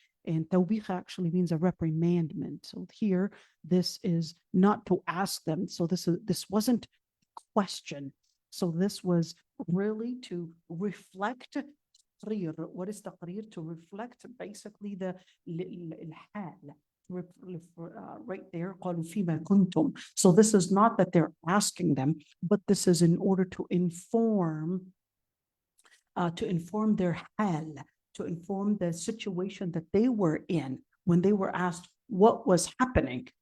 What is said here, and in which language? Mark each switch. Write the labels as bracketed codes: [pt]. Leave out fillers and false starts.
[en] And توبيخ actually means a reprimandment. So here, this is not to ask them. So this wasn't a question. So this was really to reflect. What is تقرير? To reflect basically the الحال. Right there, [ar] قالوا فيما كنتم. [en] So this is not that they're asking them, but this is in order to inform their hal, to inform the situation that they were in when they were asked what was happening.